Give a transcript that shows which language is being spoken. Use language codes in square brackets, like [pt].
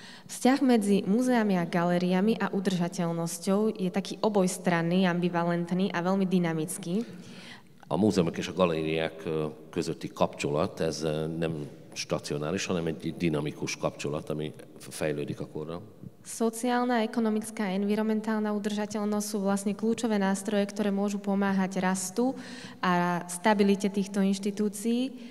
[sk] Vzťah medzi múzeami a galériami a udržateľnosťou je taký obojstranný, ambivalentný a veľmi dynamický. [hu] A múzeumok és a galériák közötti kapcsolat, ez nem stacionáris, hanem egy dinamikus kapcsolat, ami fejlődik akkorra. [sk] Sociálna, ekonomická a environmentálna udržateľnosť sú vlastne kľúčové nástroje, ktoré môžu pomáhať rastu a stabilite týchto inštitúcií.